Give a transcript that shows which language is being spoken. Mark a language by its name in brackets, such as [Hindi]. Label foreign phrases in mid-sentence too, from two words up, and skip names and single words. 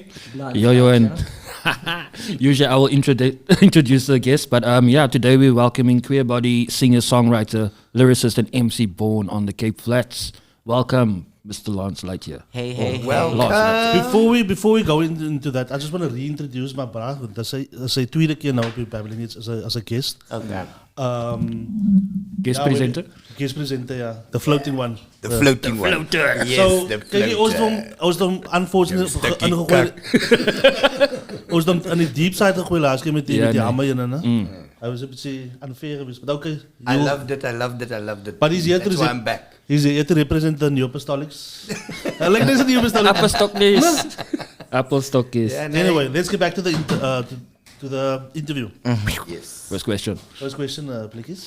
[English] Yo, and usually I will introduce the guest, but today we're welcoming queer body singer, songwriter, lyricist, and MC born on the Cape Flats. Welcome, Mr. Lance Lightyear. Hey. Welcome. Before we go into that, I just want to reintroduce my brother. That's a [Afrikaans] tweede keer nou op die [English] Babbling Heads as a guest. Okay. Guest presenter? Guest presenter, yeah. The floating one. The floating one. Floater. Yes, So, the [Afrikaans] kyk, ons hom unfortunately Stukkie ingegooi. Ons hom aan die [English] deep side [Afrikaans] gegooi laas keer met die hammer in, né? Hy was 'n bietjie unfair geweest, [English] but okay. I loved it. But he's here to That's why I'm back. He's here to represent the New Apostolics. I like this New Apostolics. Apostolics. [Afrikaans] Yeah, nee. [English] Anyway, let's get back to the interview. Yes. First question. First question, please.